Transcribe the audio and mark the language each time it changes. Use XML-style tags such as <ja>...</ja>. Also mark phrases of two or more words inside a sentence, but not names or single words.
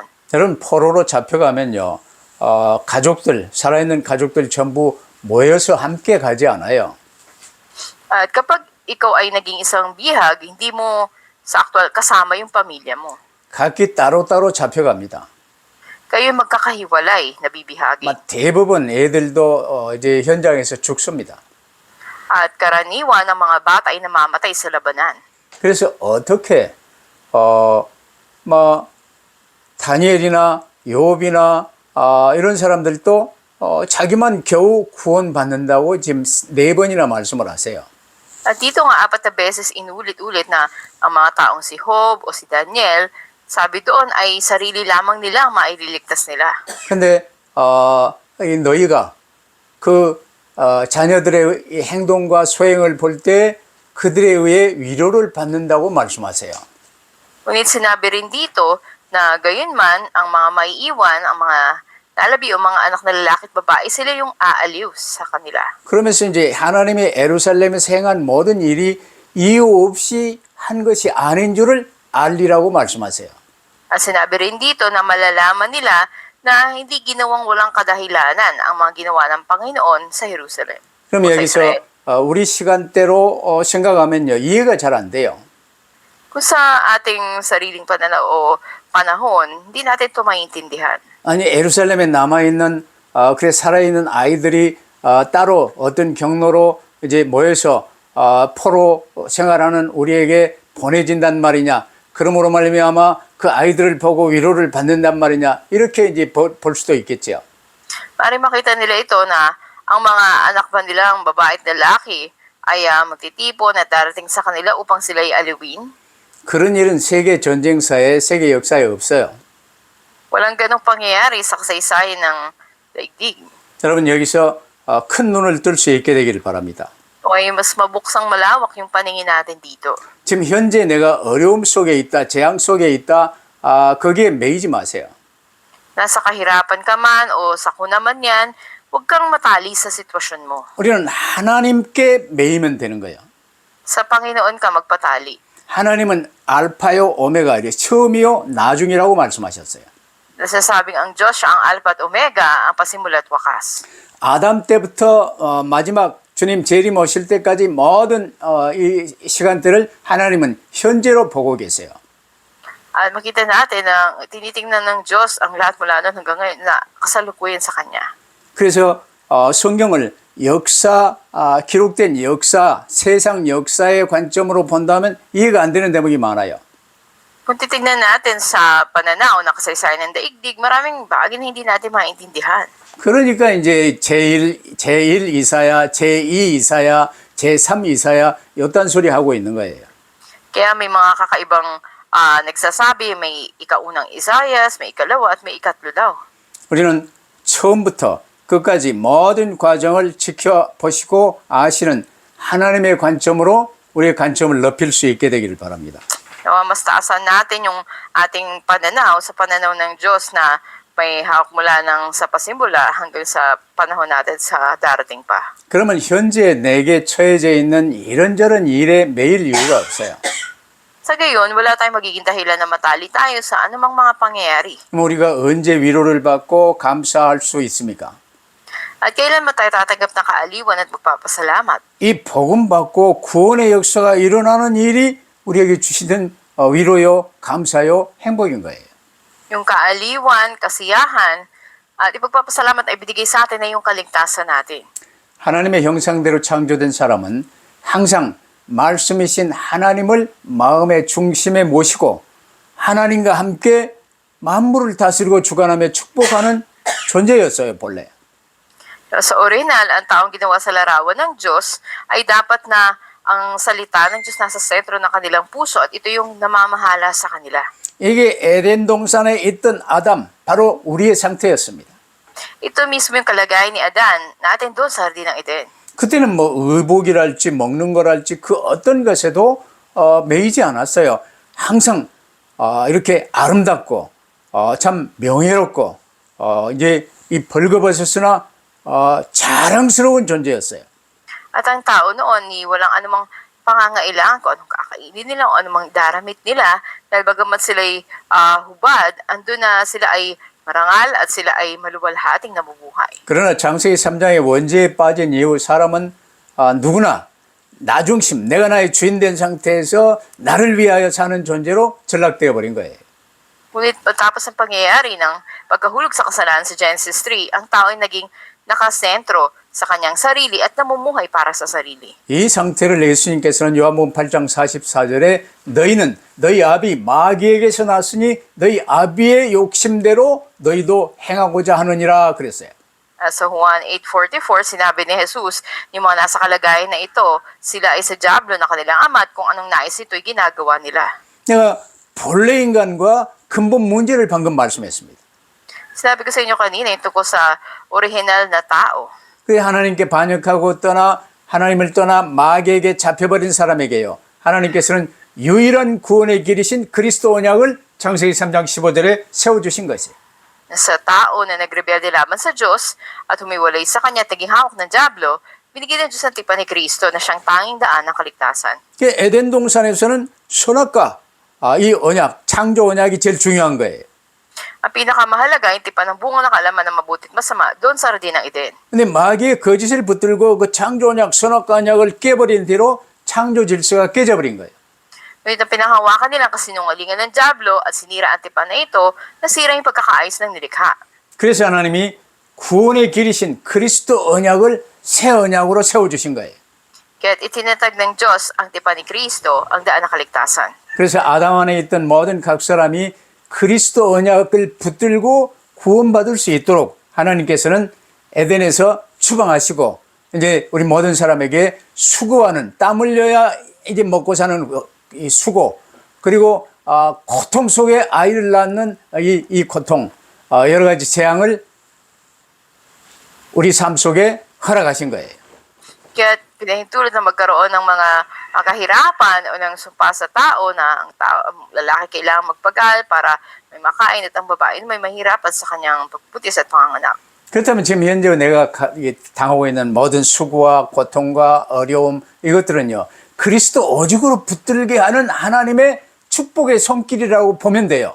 <ko>여러분 포로로 잡혀가면요, 가족들 살아있는 가족들 전부 모여서 함께 가지 않아요.</ko> <tl>At kapag ikaw ay naging isang bihag, hindi mo sa aktual kasama yung pamilya mo.</tl> <ko>각기 따로따로 잡혀갑니다.</ko> <tl>Kayo magkakahiwalay, nabibihagi.</tl> <ko>대부분 애들도 이제 현장에서 죽습니다.</ko> <tl>At karaniwan ng mga bata ay namamatay sa labanan.</tl> <ko>그래서 어떻게 다니엘이나 욥이나 이런 사람들도 자기만 겨우 구원받는다고 지금 4번이나 말씀을 하세요.</ko> <tl>At dito nga 4 na beses inulit-ulit na ang mga taong si Job o si Daniel, sabi doon ay sarili lamang nila ang maililigtas nila.</tl> <ko>근데 너희가 그 자녀들의 행동과 소행을 볼 때 그들에 의해 위로를 받는다고 말씀하세요.</ko> <tl>Ngunit sinabi rin dito na gayunman ang mga maiiwan, ang mga lalabi o mga anak na lalaki at babae, sila yung aaliw sa kanila.</tl> <ko>그러면서 이제 하나님의 예루살렘에서 행한 모든 일이 이유 없이 한 것이 아닌 줄을 알리라고 말씀하세요.</ko> <tl>At sinabi rin dito na malalaman nila na hindi ginawang walang kadahilanan ang mga ginawa ng Panginoon sa Jerusalem.</tl> <ko>그럼</ko> <tl>o sa</tl> <ko>여기서</ko> <tl>Israel.</tl> <ko>우리 시간대로 생각하면요, 이해가 잘 안 돼요.</ko> <tl>Kung sa ating sariling pananaw o panahon, hindi natin ito maintindihan.</tl> <ko>아니 예루살렘에 남아있는 그래 살아있는 아이들이 따로 어떤 경로로 이제 모여서 포로 생활하는 우리에게 보내진단 말이냐, 그러므로 말미암아 그 아이들을 보고 위로를 받는단 말이냐, 이렇게 이제 볼 수도 있겠죠.</ko> <tl>Maaaring makita nila ito na ang mga anak ba nilang babae at lalaki ay magtitipon at darating sa kanila upang sila ay aliwin.</tl> <ko>그런 일은 세계 전쟁사에, 세계 역사에 없어요.</ko> <tl>Walang ganong pangyayari sa kasaysayan ng daigdig.</tl> <ko>여러분 여기서 큰 눈을 뜰 수 있게 되기를 바랍니다.</ko> <tl>O ay mas mabuksang malawak yung paningin natin dito.</tl> <ko>지금 현재 내가 어려움 속에 있다, 재앙 속에 있다, 거기에 매이지 마세요.</ko> <tl>Nasa kahirapan ka man o sakuna man yan, Huwag kang matali sa sitwasyon mo.</tl> <ko>우리는 하나님께 매이면 되는 거예요.</ko> <tl>Sa Panginoon ka magpatali.</tl> <ko>하나님은 알파요 오메가, 처음이요 나중이라고 말씀하셨어요.</ko> <tl>Nasasabing ang Diyos siya ang Alpha at Omega, ang pasimula at wakas.</tl> <ko>아담 때부터 마지막 주님 재림 오실 때까지 모든 이 시간대를 하나님은 현재로 보고 계세요.</ko> <tl>At makita natin na tinitingnan ng Diyos ang lahat mula noon hanggang ngayon na kasalukuyan sa Kanya.</tl> <ko>그래서 성경을 기록된 역사, 세상 역사의 관점으로 본다면 이해가 안 되는 대목이 많아요.</ko> <tl>Kung titignan natin sa pananaw na kasaysayan ng daigdig, maraming bagay na hindi natin maintindihan.</tl> <ko>그러니까 이제 제1 이사야, 제2 이사야, 제3 이사야 이딴 소리 하고 있는 거예요.</ko> <tl>Kaya may mga kakaibang nagsasabi, may ikaunang Isayas, may ikalawa at may ikatlo daw.</tl> <ko>우리는 처음부터 끝까지 모든 과정을 지켜보시고 아시는 하나님의 관점으로 우리의 관점을 넓힐 수 있게 되기를 바랍니다.</ko> <tl>Nawa mas taasan natin yung ating pananaw sa pananaw ng Diyos na may hawak mula ng sa pasimula hanggang sa panahon natin sa darating pa.</tl> <ko>그러면 현재 내게 처해져 있는 이런저런 일에 매일 이유가 없어요.</ko> <tl>Sa gayon, wala tayong magiging dahilan na matali tayo sa anumang mga pangyayari.</tl> <ko>그럼 우리가 언제 위로를 받고 감사할 수 있습니까?</ko> <tl>At kailan mo tayo tatanggap ng kaaliwan at magpapasalamat?</tl> <ko>이 복음 받고 구원의 역사가 일어나는 일이 우리에게 주시는 위로요, 감사요, 행복인 거예요.</ko> <tl>Yung kaaliwan, kasiyahan, at ipagpapasalamat ay binigay sa atin na yung kaligtasan natin.</tl> <ko>하나님의 형상대로 창조된 사람은 항상 말씀이신 하나님을 마음의 중심에 모시고 하나님과 함께 만물을 다스리고 주관하며 축복하는 존재였어요, 본래.</ko> <tl>Sa original, ang taong ginawa sa larawan ng Diyos ay dapat na ang salita ng Diyos nasa sentro ng kanilang puso at ito yung namamahala sa kanila.</tl> <ko>이게 에덴 동산에 있던 아담, 바로 우리의 상태였습니다.</ko> <tl>Ito mismo yung kalagayan ni Adan natin doon sa Hardin ng Eden.</tl> <ko>그때는 뭐 의복이랄지 먹는 거랄지 그 어떤 것에도 매이지 않았어요. 항상 이렇게 아름답고 참 명예롭고 이제 이 벌거벗었으나 자랑스러운 존재였어요.</ko> <tl>At ang tao noon, walang anumang pangangailangan kung anong kakainin nila o anumang daramit nila dahil bagamat sila'y hubad, andun na sila ay marangal at sila ay maluwalhating nabubuhay.</tl> <ko>그러나 창세기 3장의 원죄에 빠진 이후 사람은 누구나 나 중심, 내가 나의 주인 된 상태에서 나를 위하여 사는 존재로 전락되어 버린 거예요.</ko> <tl>Ngunit pagkatapos ng pangyayari ng pagkahulog sa kasalanan sa Genesis 3, ang tao ay naging nakasentro sa kanyang sarili at namumuhay para sa sarili.</tl> <ko>이 상태를 예수님께서는 요한복음 8장 44절에 너희는 너희 아비 마귀에게서 났으니 너희 아비의 욕심대로 너희도 행하고자 하느니라 그랬어요.</ko> <tl>Sa Juan 8:44, sinabi ni Jesus, yung mga nasa kalagayan na ito, sila ay sa dyablo na kanilang ama at kung anong nais ito'y ginagawa nila.</tl> <ko>내가 본래 인간과 근본 문제를 방금 말씀했습니다.</ko> <tl>Sinabi ko sa inyo kanina yung tungkol sa original na tao.</tl> <ko>그 하나님께 반역하고 하나님을 떠나 마귀에게 잡혀버린 사람에게요. 하나님께서는 유일한 구원의 길이신 그리스도 언약을 창세기 3장 15절에 세워주신 것이에요.</ko> <tl>Sa tao na nagrebelde laban sa Diyos at humiwalay sa kanya at naging hawak ng dyablo, binigyan ng Diyos ang tipan ni Kristo na siyang tanging daan ng kaligtasan.</tl> <ko>에덴 동산에서는 선악과 이 언약, 창조 언약이 제일 중요한 거예요.</ko> <tl>Ang pinakamahalaga, yung tipan ng bunga ng kaalaman ng mabuti at masama doon sa Hardin ng Eden.</tl> <ko>근데 마귀의 거짓을 붙들고 그 창조 언약, 선악과 언약을 깨버린 뒤로 창조 질서가 깨져버린 거예요.</ko> <tl>Ngunit ang pinanghawakan nilang kasinungalingan ng dyablo at sinira ang tipan na ito, nasira yung pagkakaayos ng nilikha.</tl> <ko>그래서 하나님이 구원의 길이신 그리스도 언약을 새 언약으로 세워주신 거예요.</ko> <tl>Kaya't itinatag ng Diyos ang tipan ni Kristo, ang daan ng kaligtasan.</tl> <ko>그래서 아담 안에 있던 모든 각 사람이 그리스도 언약을 붙들고 구원받을 수 있도록 하나님께서는 에덴에서 추방하시고 이제 우리 모든 사람에게 수고하는 땀 흘려야 이제 먹고 사는 이 수고 그리고 고통 속에 아이를 낳는 이 고통 여러 가지 재앙을 우리 삶 속에 허락하신 거예요.</ko> <tl>Kaya't pinahintulot na magkaroon ng mga kahirapan o ng sumpa sa tao na ang lalaki kailangang magpagal para may makain at ang babae may mahirapan sa kanyang pagputis at panganganak.</tl> <ko>그렇다면 지금 현재 내가 당하고 있는 모든 수고와 고통과 어려움 이것들은요, 그리스도 오직으로 붙들게 하는 하나님의 축복의 손길이라고 보면 돼요.</ko>